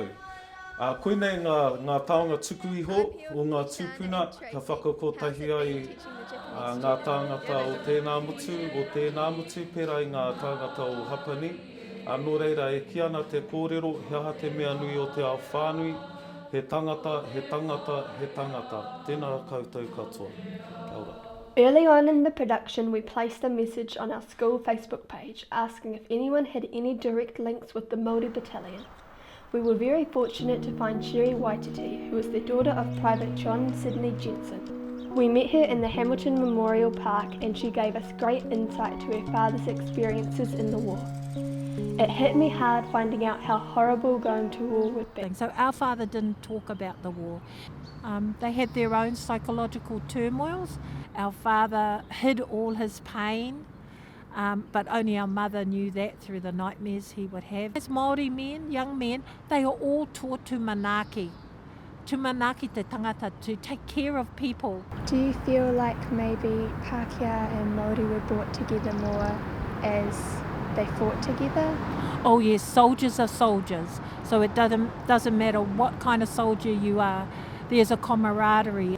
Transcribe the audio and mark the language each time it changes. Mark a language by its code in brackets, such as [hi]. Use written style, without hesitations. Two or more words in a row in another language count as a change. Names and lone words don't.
[mi] Koinei ngā taonga tuku iho o ngā tūpuna, kia whakakotahi ai ngā tāngata o tēnā mutu, pērā i ngā tāngata o Hapani. Nō reira e ki ana te kōrero, he aha te mea nui o te ao whānui, he tangata. Tēnā koutou katoa. Kia ora. [en] Early on in the production, we placed a message on our school Facebook page asking if anyone had any direct links with the Maori Battalion. We were very fortunate to find Sherry Waititi, who is the daughter of Private John Sydney Jensen. We met her in the Hamilton Memorial Park and she gave us great insight to her father's experiences in the war. It hit me hard finding out how horrible going to war would be. So our father didn't talk about the war. They had their own psychological turmoils. Our father hid all his pain, but only our mother knew that through the nightmares he would have. As Māori men, young men, they are all taught to [mi] manaaki te tangata, [en] to take care of people. Do you feel like maybe Pākehā and Māori were brought together more as they fought together? Oh yes, soldiers are soldiers, so it doesn't matter what kind of soldier you are. There's a camaraderie.